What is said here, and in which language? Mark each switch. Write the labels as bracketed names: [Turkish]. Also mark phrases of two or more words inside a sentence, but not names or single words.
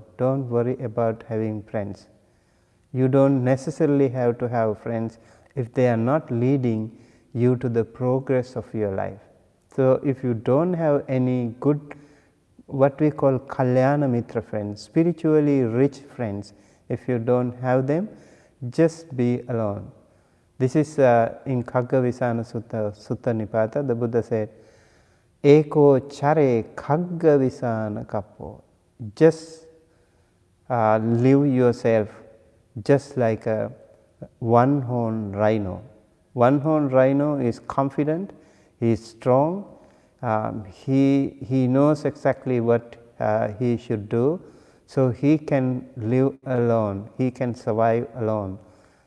[English] Don't worry about having friends. You don't necessarily have to have friends if they are not leading you to the progress of your life. So if you don't have any good, what we call [Pali] Kalyana Mitra [English] friends, spiritually rich friends, if you don't have them, just be alone. This is in Khaggavisana Sutta, Sutta Nipata, the Buddha said, [Pali] Eko chare Khaggavisana kappo. [English] Just live yourself just like a one-horned rhino. One-horned rhino is confident, he is strong, he knows exactly what he should do, so he can live alone, he can survive alone.